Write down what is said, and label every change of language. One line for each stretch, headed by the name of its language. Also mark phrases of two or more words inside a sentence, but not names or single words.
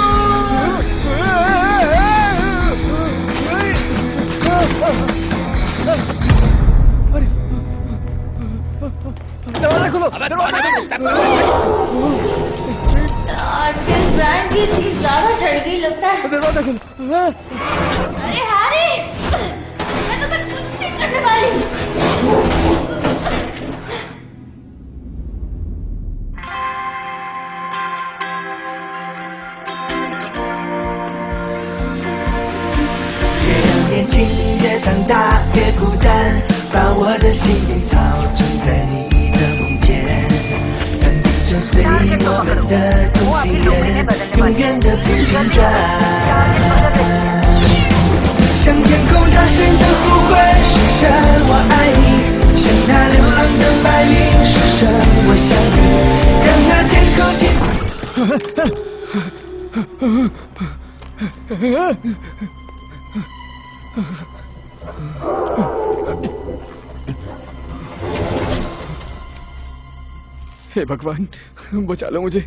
Hindi: दरवाजा खोलो। इस ब्रांड की चीज ज्यादा चढ़ गई लगता है। दरवाजा खोलो। अरे हारी, मैं तो कुछ नहीं करने वाली।
Chinese: 年轻越长大越孤单，把我的心灵操纵在你的梦田，让地球随我们的同心圆，永远的不停转。向天空大声的呼唤，说声我爱你，像那流浪的白云，说声我想你，让那天空
Hindi: हे भगवान, बचा लो मुझे।